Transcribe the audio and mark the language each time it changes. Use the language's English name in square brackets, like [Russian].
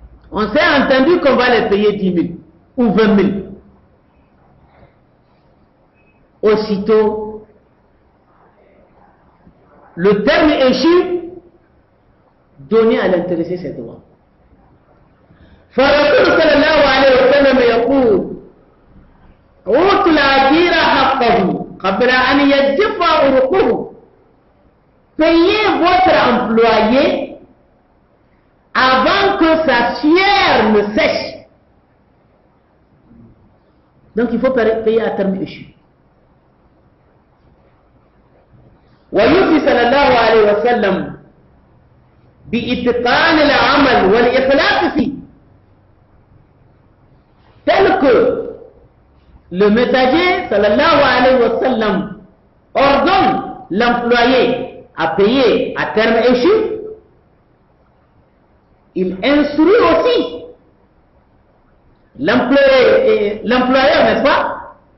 [French] On s'est entendu qu'on va les payer 10 000 ou 20 000. Aussitôt, le terme échu, donner à l'intéressé ses droits. [Arabic] فالرسول صلى الله عليه وسلم يقول أوتوا الأجير حقه قبل أن يجف عرقه. [French] Payez votre employé avant que sa sueur ne sèche. Donc il faut payer à terme échu. [Arabic] ويوصي صلى الله عليه وسلم بإتقان العمل والإخلاص فيه. [French] Tel que le messager sallallahu alayhi wa sallam ordonne l'employé à payer à terme échu, il instruit aussi l'employeur, n'est-ce pas?